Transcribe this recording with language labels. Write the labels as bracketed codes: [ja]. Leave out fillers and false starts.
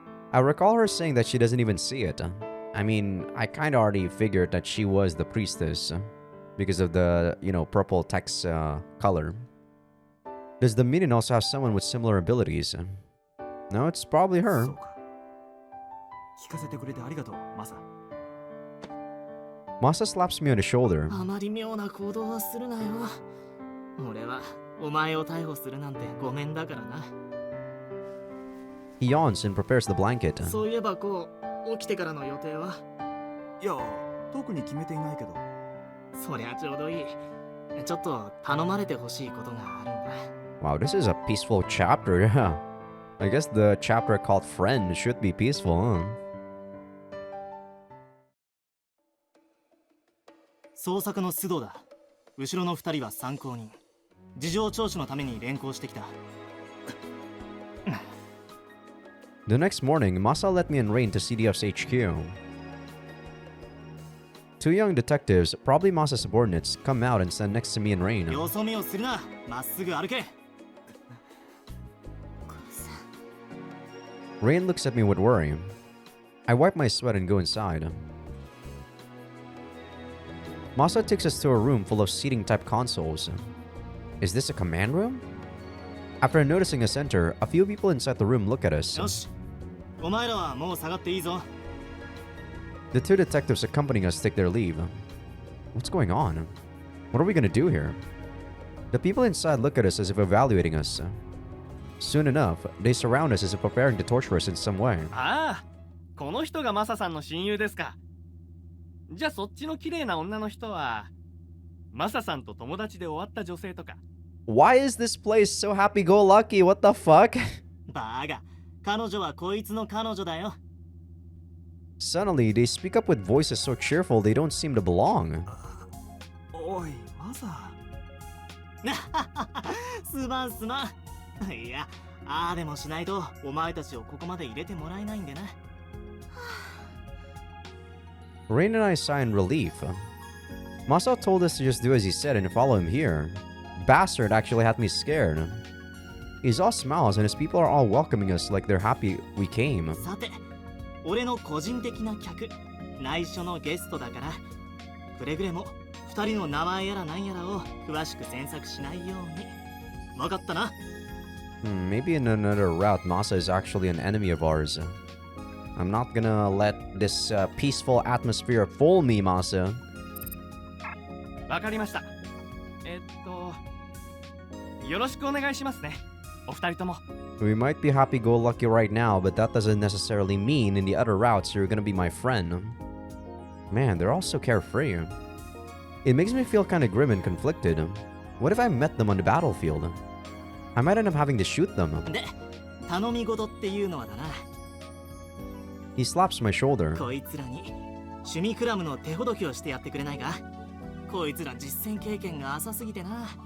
[en] I recall her saying that she doesn't even see it. I mean, I kind of already figured that she was the priestess because of the, purple text color. Does the Minion also have someone with similar abilities? No, it's probably her. [ja] そうか。聞かせてくれてありがとう、マサ。 [en] Masa slaps me on the shoulder. [ja] あまり妙な行動はするなよ。俺はお前を逮捕するなんてごめんだからな。 [en] He yawns and prepares the blanket. [ja] そういえばこう、起きてからの予定は？いや、特に決めていないけど。そりゃちょうどいい。ちょっと頼まれてほしいことがあるんだ。 [en] Wow, this is a peaceful chapter, yeah. I guess the chapter called Friend should be peaceful, huh? [ja] 捜索の須藤だ。後ろの2人は参考人。事情聴取のために連行してきた。 [en] The next morning, Masa let me and Rain to CDF's HQ. Two young detectives, probably Masa's subordinates, come out and stand next to me and Rain. [ja] よそ見をするな。まっすぐ歩け。 [en] Rain looks at me with worry. I wipe my sweat and go inside. Masa takes us to a room full of seating-type consoles. Is this a command room? After noticing us enter, a few people inside the room look at us. [ja] よし。お前らはもう下がっていいぞ。 [en] The two detectives accompanying us take their leave. What's going on? What are we gonna do here? The people inside look at us as if evaluating us. Soon enough, they surround us as if preparing to torture us in some way. [ja] ああ、この人がマサさんの親友ですか。じゃあそっちの綺麗な女の人はマサさんと友達で終わった女性とか。 [en] Why is this place so happy-go-lucky? What the fuck? [ja] バーガ、彼女はこいつの彼女だよ。 [en] Suddenly, they speak up with voices so cheerful they don't seem to belong. [ja] おい、マサ。すまんすまん。いや、ああでもしないとお前たちをここまで入れてもらえないんでな。 [en] Rain and I sigh in relief. Masa told us to just do as he said and follow him here. Bastard actually had me scared. He's all smiles and his people are all welcoming us like they're happy we came. [ja] さて、俺の個人的な客、内緒のゲストだから、くれぐれも2人の名前やら何やらを詳しく詮索しないように。わかったな。 [en] Maybe in another route, Masa is actually an enemy of ours. I'm not gonna let this peaceful atmosphere fool me, Masa. [ja] わかりました。よろしくお願いしますね。お二人とも。 [en] We might be happy-go-lucky right now, but that doesn't necessarily mean in the other routes you're gonna be my friend. Man, they're all so carefree. It makes me feel kind of grim and conflicted. What if I met them on the battlefield? I might end up having to shoot them. [ja] で、頼み事っていうのはだな。 [en] He slaps my shoulder. [ja] こいつらに趣味クラムの手ほどきをしてやってくれないか？こいつら実践経験が浅すぎてな。